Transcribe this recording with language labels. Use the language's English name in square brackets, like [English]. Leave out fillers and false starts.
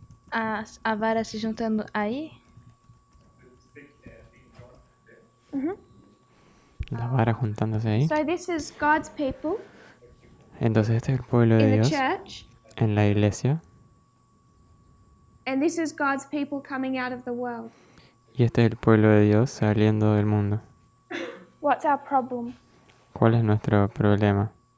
[Portuguese] a vara se juntando ahí. [Spanish] Las varas juntándose ahí. [English] So this is God's people [Spanish] Entonces este es el pueblo de [English] in the [Spanish] Dios [English] church, [Spanish] en la iglesia. [English] and this is God's people coming out of the world. [Spanish] Y este es el pueblo de Dios saliendo del mundo. [English] What's our problem? [Spanish] ¿Cuál es nuestro problema?